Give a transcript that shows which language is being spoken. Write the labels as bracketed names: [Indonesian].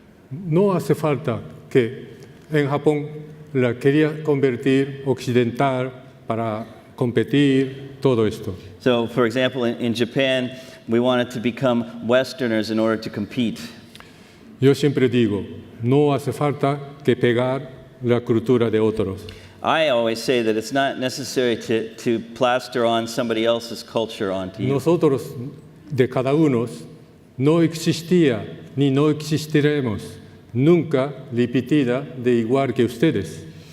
[Spanish] No hace falta que en Japón la quería convertir occidental para competir, todo esto. [English] So, for example, in Japan, we wanted to become Westerners in order to compete. [Spanish] Yo siempre digo, no hace falta que pegar la cultura de otros. [English] I always say that it's not necessary to plaster on somebody else's culture onto you. [Spanish] Nosotros, de cada uno, no existía ni no existiremos nunca repetida de igual que ustedes.